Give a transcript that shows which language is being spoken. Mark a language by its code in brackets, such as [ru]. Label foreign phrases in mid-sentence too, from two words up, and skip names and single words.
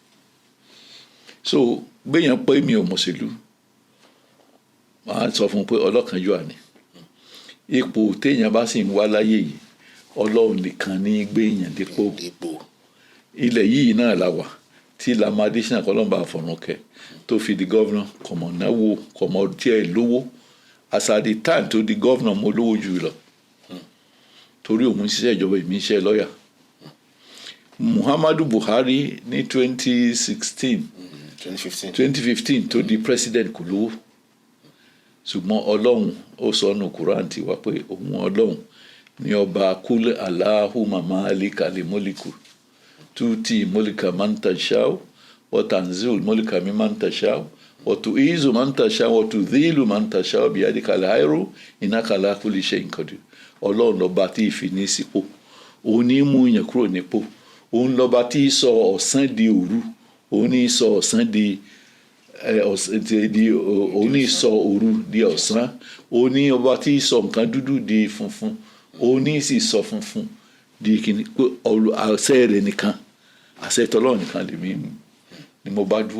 [yo] So gbéyàn pé mi ò mọ̀ṣèlú màá sọ fún un pé ọlọ́kànjúà ni ipò téèyàn bá sì ń wá láyé yìí Ọlọ́run nìkan ní gbéyàn dípò. Ilẹ̀ yìí náà la wà tí Lamọ Adésínà kọlọ́mbà àfọ̀rúnkẹ́ tó fi di gọ́vnà kọ̀mọ̀ náwó kọ̀mọ̀ díẹ̀ lówó [en] as at the time [yo] tó di gọ́vnà mo lówó jù lọ torí òun ṣiṣẹ́ ìjọba èmi ṣe lọ́yà. Muhammadu Buhari ní 2015 tó di president kò lówó ṣùgbọ́n Ọlọ́run ó sọ ọ́nù Quran ti wá pé òun Ọlọ́run ní ọba kúlẹ̀ [ar] اللهم مالك الملك تؤتي الملك من تشاء وتنزل الملك ممن تشاء وتعز من تشاء وتذل من تشاء بيدك الخير إنك على كل شيء قدير. [yo] Ọlọ́run lọ́ba tí ìfi ní sípò òun ní mú yẹn kúrò nípò òun lọ́ba tí sọ ọ̀sán di òru òun ní sọ ọ̀sán di òun ní sọ òru di ọ̀sán òun ní ọba tí sọ nǹkan dúdú di funfun òun ní sì sọ funfun di kìíní pé àṣẹ rẹ̀ nìkan àṣẹ tọ́lọ́run nìkan lèmi ni mo bá dúró.